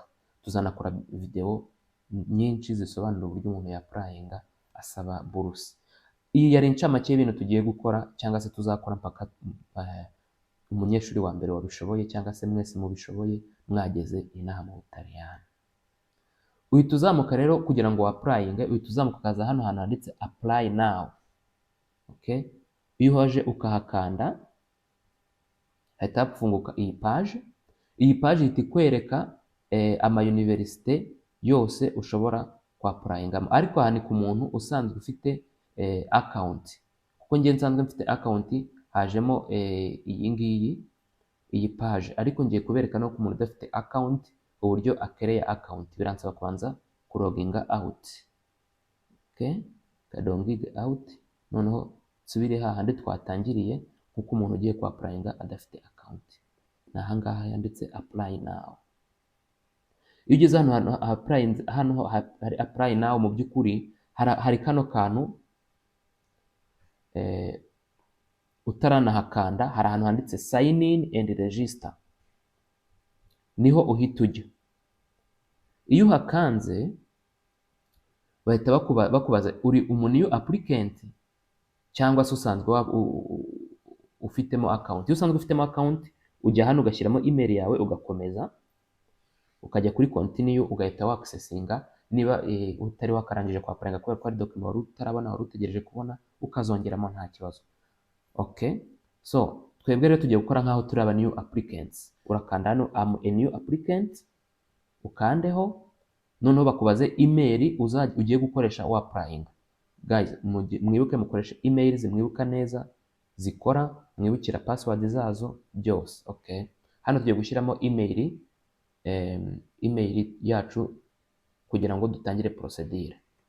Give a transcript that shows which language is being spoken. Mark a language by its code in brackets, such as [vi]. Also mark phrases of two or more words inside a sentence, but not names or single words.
[rw] Tuzanakora video nyinshi zisobanura uburyo umuntu yapurayinga asaba buruse. Iyi yari incamake y'ibintu tugiye gukora cyangwa se tuzakora mpaka umunyeshuri wa mbere wabishoboye cyangwa se mwese mubishoboye mwageze inaha mu Butaliyani. Uhita uzamuka rero kugira ngo wapurayinge, uhita uzamuka ukaza hano hantu handitse [en] apply now. Okay? [rw] Iyo uhaje ukahakanda hahita hafunguka iyi page. Iyi page ihita ikwereka ama universite yose ushobora kwapurayingamo, ariko aha ni ku muntu usanzwe ufite account. Kuko njye nsanzwe mfite account hajemo iyi ngiyi, iyi page, ariko ngiye kubereka no ku muntu udafite account uburyo akereye account. Biransaba kubanza kuloginga out. Okay? Kadongiga out. Noneho nsubire hahandi twatangiriye nkuko umuntu ugiye kwapurayinga adafite account. Naha ngaha yanditse [en] apply now. [rw] Iyo ugeze hano hari [en] apply now, [rw] mu by'ukuri hari kano kantu utaranahakanda, hari ahantu handitse [en] sign in and register, [rw] niho uhita ujya. Iyo uhakanze bahita bakubaza uri [en] new applicant [rw] cyangwa se usanzwe ufitemo account. Iyo usanzwe ufitemo account ujya hano ugashyiramo email yawe ugakomeza ukajya kuri continue ugahita waccessinga. Niba utari wakarangije kwapurayinga kubera ko ari document wari utarabona wari utegereje kubona ukazongeramo nta kibazo. [en] Okay? [rw] So twebwe rero tugiye gukora nkaho turi aba [en] new applicants. [rw] Urakanda hano [en] am a new applicant [rw] ukandeho, noneho bakubaze email ugiye gukoresha wapurayinga. Guys, mwibuke mukoresha emails mwibuka neza zikora, mwibukira password zazo byose. [en] Okay? [rw] Hano tugiye gushyiramo email yacu kugira ngo dutangire procedure.